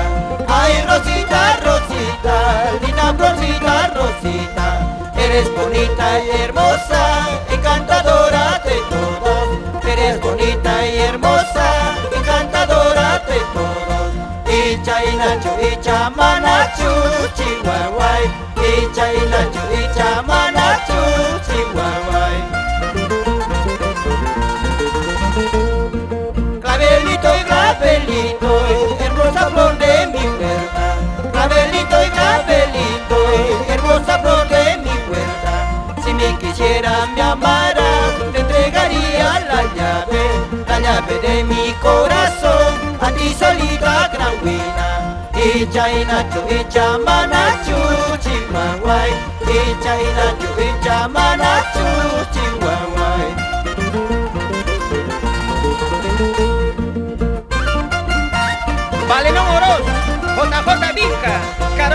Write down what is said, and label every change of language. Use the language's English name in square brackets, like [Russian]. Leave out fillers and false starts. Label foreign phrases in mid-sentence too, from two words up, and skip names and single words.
[Spanish] Ay, Rosita, Rosita, linda florcita, Rosita. Eres bonita y hermosa, encantadora de todos. Eres bonita y hermosa, encantadora de todos. [Quechua] Icha inachu, icha manachu, chihuahuay. Icha inachu, icha manachu, chihuahuay. [Spanish] Clavelito y clavelito, hermosa flor de mi huerta. Clavelito y clavelito, hermosa flor de mi huerta. Si me quisiera, me amara, te entregaría la llave de mi corazón, a ti solita gran huina. [Quechua] Icha inachu, icha manachu, chihuahuay. Icha inachu, icha manachu, chihuahuay. [Spanish] Valenón Oroz, JJ Vinca.